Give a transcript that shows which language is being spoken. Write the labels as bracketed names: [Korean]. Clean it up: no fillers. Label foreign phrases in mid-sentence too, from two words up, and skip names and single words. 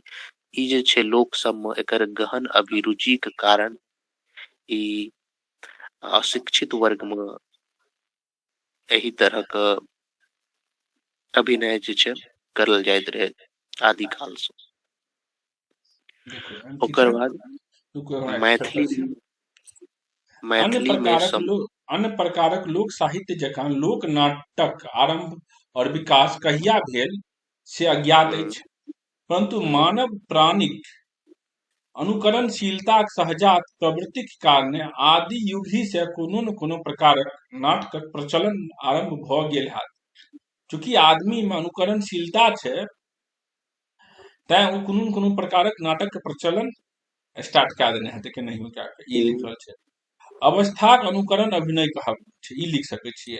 [Maithili] ई जे छै लोक सब में एकर गहन अभिरुचिक कारण ई अशिक्षित वर्ग में एही तरह का अभिनय जे छै करल जाइत रहे आदि काल से। ओकर बाद मैथिली में अन्य प्रकारक लोक साहित्य जकाँ लोक नाटक आरंभ और विकास कहिया भेल से अज्ञात अछि, परंतु मानव प्राणिक अनुकरणशीलताक सहजात प्रवृत्तिक कारणे आदि युग ही से कोनो न कोनो प्रकारक नाटकक प्रचलन आरंभ भ गेल हैत। चूंकि आदमी में अनुकरणशीलता छै तैं ओ कोनो न कोनो प्रकारक नाटक के प्रचलन स्टार्ट कए देने हेतै कि नहीं क्या ई लिखल छै। अवस्थाक अनुकरण अभिनय कहब छै, ई लिख सकै छियै।